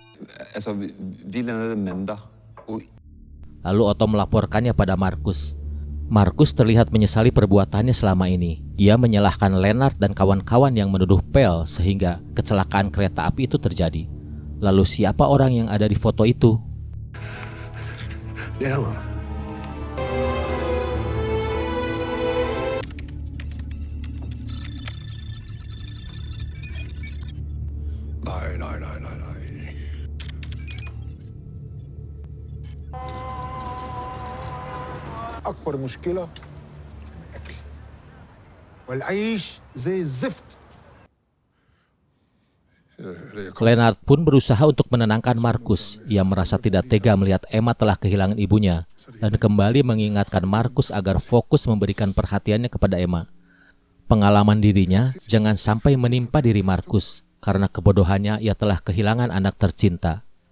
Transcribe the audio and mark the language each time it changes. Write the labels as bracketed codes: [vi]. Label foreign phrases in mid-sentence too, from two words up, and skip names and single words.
[id] Lalu Otto melaporkannya pada Markus. Markus terlihat menyesali perbuatannya selama ini. Ia menyalahkan Lennart dan kawan-kawan yang menuduh Pel sehingga kecelakaan kereta api itu terjadi. Lalu siapa orang yang ada di foto itu? [da] Ja, man. Nej. [ar] أكبر مشكلة أكل والعيش زي الزفت. [id] Lennart pun berusaha untuk menenangkan Markus. Ia merasa tidak tega melihat Emma telah kehilangan ibunya dan kembali mengingatkan Markus agar fokus memberikan perhatiannya kepada Emma. Pengalaman dirinya jangan sampai menimpa diri Markus karena kebodohannya ia telah kehilangan anak tercinta.